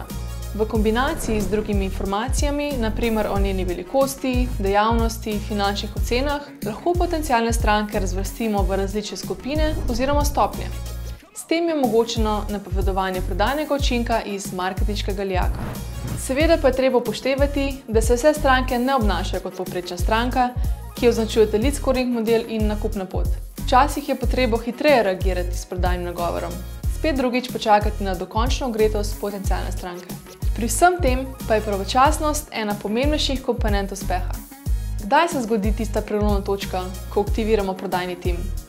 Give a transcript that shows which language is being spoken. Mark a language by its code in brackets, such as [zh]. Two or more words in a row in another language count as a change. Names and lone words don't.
[sl] V kombinaciji z drugimi informacijami, na primer o njeni velikosti, dejavnosti, finančnih ocenah, lahko potencialne stranke razvrstimo v različne skupine oziroma stopnje. S tem je omogočeno napovedovanje prodajnega učinka iz marketinškega lijaka. Seveda pa je treba upoštevati, da se vse stranke ne obnašajo kot povprečna stranka, ki označujete [en] lead scoring model [sl] in nakupna pot. Včasih je potrebo hitreje reagirati s prodajnim nagovorom, spet drugič počakati na dokončno ogretost potencialne stranke. Pri vsem tem pa je pravočasnost ena pomembnejših komponent uspeha. Kdaj se zgodi tista prelomna točka, ko aktiviramo prodajni tim?